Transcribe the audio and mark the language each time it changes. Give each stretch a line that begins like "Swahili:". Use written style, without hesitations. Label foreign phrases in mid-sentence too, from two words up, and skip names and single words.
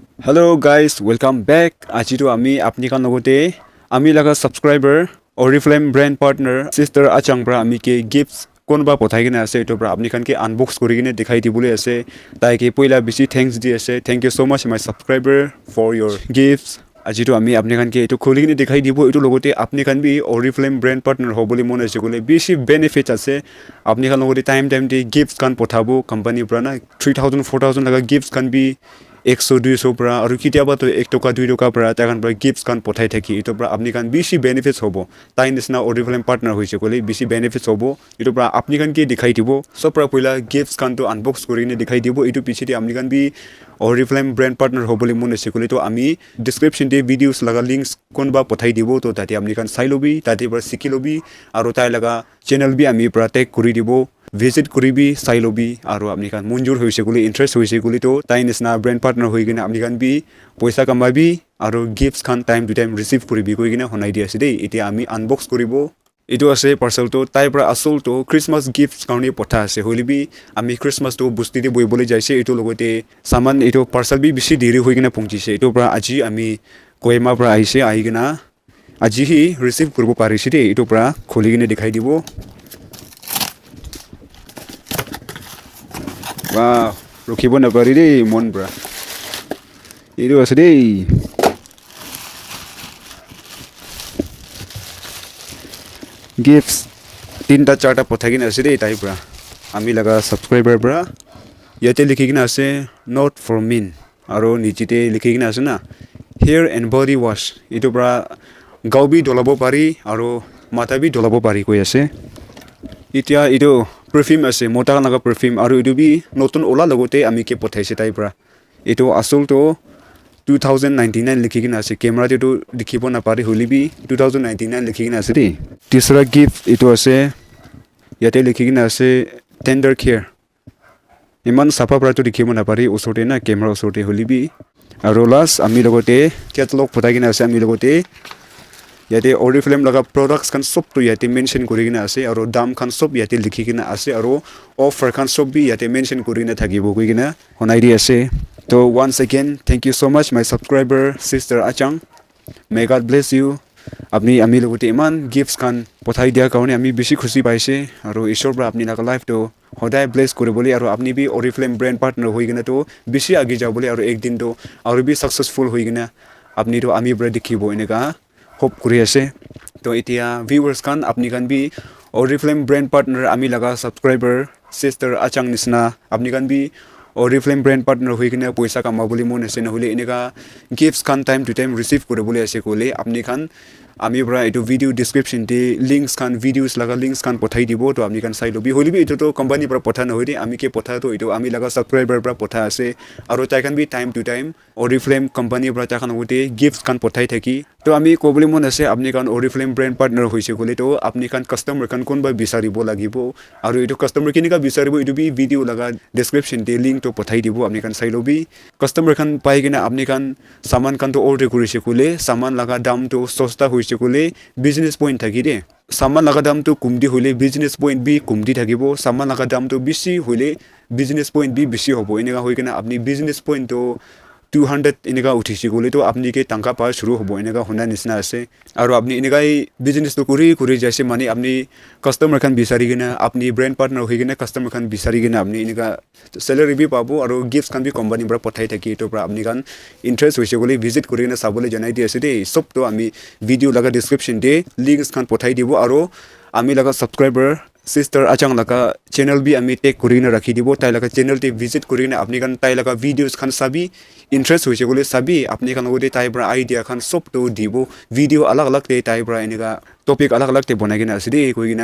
English: Hello guys, welcome back.
Naga Pidgin: Aji to ami apni kan logote ami laga subscriber Oriflame
English: brand partner sister
Naga Pidgin: Achang pra ami ke gifts konba pothai kena ase to pra apni kan ke unbox kori kene dikhai dibole ase tai ke poila bisi thanks di ase.
English: Thank you so much my subscriber for your gifts.
Naga Pidgin: Aji to ami apni kan ke etu kholi kene dikhai dibo etu logote apni kan bi Oriflame
English: brand partner
Naga Pidgin: hoboli mon ase gole bisi benefit ase. Apni kan logote time de gifts kan pothabo company pra na 3000 4000 laga gifts kan bi 100-200 পৰা আৰু কিতিয়াবা তো 1 টকা 2 টকা পৰা তাকান পৰা গিফটস কান পঠাই থাকি এটো পৰা আপনি কান বেছি বেনিফিটস হ'ব তাই নিছনা Oriflame পার্টনার হইছে কলি বেছি বেনিফিটস হ'ব এটো পৰা আপনি কান কি দেখাই দিব সব পৰা পইলা গিফটস কান তো আনবক্স কৰিনে দেখাই দিব এটো পিছিতে আপনি কান বি Oriflame
English: brand partner
Naga Pidgin: হবলি মন আছে কলি তো আমি ডেসক্রিপশন দে ভিডিওস লাগা লিংকস কোনবা পঠাই দিব তো তাতে আপনি কান চাই লবি তাতে পৰা শিকি লবি আৰু তাই লাগা চ্যানেল বি আমি পৰা টেগ কৰি দিব visit koribi sailobi aro apni kan munjur hoise guli interest hoise guli to tai nisna
English: brand partner
Naga Pidgin: hoigina apni kan bi poisa kamabi aro gifts kan
English: time to time
Naga Pidgin: receive koribi koigina honai di ase dei etia ami unbox koribo etu ase parcel to tai pra asol to
English: Christmas gifts
Naga Pidgin: kaune potha ase holibi ami Christmas to busti de boibole jaise etu logote saman etu parcel bi bisi deri hoigina pongchise etu pra aji ami koima pra aise aigina aji hi receive koribo parise dei etu pra kholigine dikhai dibo wow rokhibo na pari dei mon bra edu ase dei gifts tinta charta pothagina ase dei tai bra ami laga subscriber bra yate likhigina ase
English: not for men
Naga Pidgin: aro nichite likhigina ase na
English: hair and body wash
Naga Pidgin: edu bra gaubi dolabo pari aro mata bi dolabo pari koi ase itia edu perfume ase mota naga perfume aru edu bi notun ola logote ami ke pothaise tai pra eto asol to 2099 likhigina ase camera te to dikhibo na pare holibi 2099 likhigina ase de tisra gift eto ase yate likhigina ase
English: tender care
Naga Pidgin: iman safa pra to dikhibo na pare usote na camera usote holibi aru last ami logote catalogue pothagina ase ami logote yate Oriflame laga products kan sob to yate mention korigina ase aro dam kan sob yate likhigina ase aro offer kan sob bi yate mention korina thakibo koigina honai di ase to
English: once again thank you so much my subscriber sister Achang may God bless you
Naga Pidgin: apni ami logote iman gifts kan pothai dia kaune ami beshi khushi paise aro ishor bra apni laga life to hodai bless koriboli aro apni bi Oriflame brand partner hoigina to beshi agi jaboli aro ekdin to aro bi successful hoigina apni to ami bra dikhibo eneka hope kuri ase to etia viewers kan apni kan bi Oriflame
English: brand partner
Naga Pidgin: ami laga subscriber sister Achang nisna apni kan bi Oriflame
English: brand partner
Naga Pidgin: hoigina poisa kamaboli mon ase nahule eneka gifts kan
English: time to time
Naga Pidgin: receive koribole ase kole apni kan ami bra etu
English: video description
Naga Pidgin: te links kan videos laga links kan pothai dibo to apni kan sai lobi holibi etu to company pra potha na hoide ami ke potha to etu ami laga subscriber pra potha ase aro tai kan bi
English: time to time
Naga Pidgin: Oriflame company pra ta kan hote gifts kan pothai thaki to ami koboli mon ase apni kan Oriflame
English: brand partner
Naga Pidgin: hoise gole to apni kan customer kan konba bisaribo lagibo aro etu customer kinika bisaribo etu bi video laga description te link to pothai dibo apni kan sai lobi customer kan pai gina apni kan saman kan to order kurise kole saman laga dam to sosta hoise kole
English: business point
Naga Pidgin: thaki de saman laga dam to kumdi hole
English: business point
Naga Pidgin: bi kumdi thakibo saman laga dam to bisi hole
English: business point
Naga Pidgin: bi bisi hobo eneka hoigena apni
English: business point
Naga Pidgin: to 200 eneka uthisi gole to apni ke tangka pa shuru hobo eneka hona nisna ase aro apni eneka business to kuri jaise mani apni customer kan bisari gena apni
English: brand partner
Naga Pidgin: hoigena customer kan bisari gena apni eneka salary bi pabo aro gifts kan bi company bra pothai thaki to pra apni kan interest hoise gole visit korina sabole janai di ase de sob to ami video laga description de links kan pothai dibo aro ami laga subscriber sister Achang laga channel bi ami tag korina rakhi dibo tai laga channel te visit korina apni kan tai laga videos kan sabi interest hoise gole sabi apni kan gode tai bra idea kan sob to dibo video alag alag te tai bra eneka topic alag alag te bonagina ase de koigina